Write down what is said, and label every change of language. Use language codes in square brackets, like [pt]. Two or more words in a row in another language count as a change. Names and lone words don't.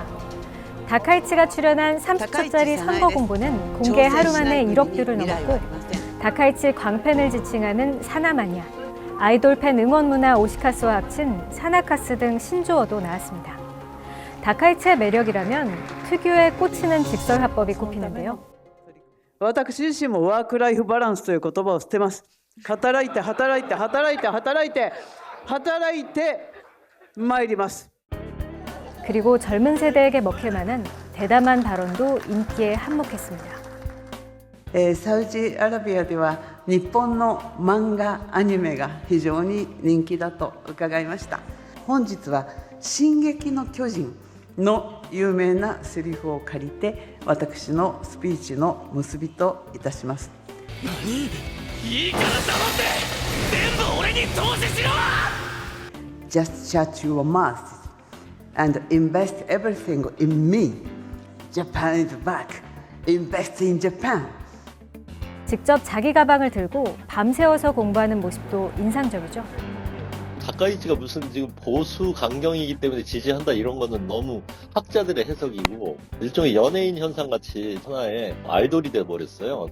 [ko] 다카이치가 출연한 30초짜리 선거 공보는 공개 하루 만에 1억 뷰를 넘었고 다카이치 광팬을 지칭하는 사나마니아, 아이돌 팬 응원 문화 오시카스와 합친 사나카스 등 신조어도 나왔습니다. 다카이치의 매력이라면 특유의 꽂히는 직설 화법이 꼽히는데요. [ja] 私自身もワークライフバランスという言葉を捨てます。働いて働いて働いて働いて働いて参ります。 [ko] 그리고 젊은 세대에게 먹힐 만한 대담한 발언도 인기에 한몫했습니다. [ja] サウジアラビアでは日本の漫画アニメが非常に人気だと伺いました。本日は進撃の巨人の有名なセリフを借りて私のスピーチの結びといたします。何？いいから黙って全部俺に投資しろ！ [en] Just shut your mouth and invest everything in me. Japan is back. Invest in Japan. [ko] 직접 자기 가방을 들고 밤새워서 공부하는 모습도 인상적이죠. 다카이치가 무슨 지금 보수 강경이기 때문에 지지한다 이런 거는 너무 학자들의 해석이고 일종의 연예인 현상같이 하나의 아이돌이 돼버렸어요.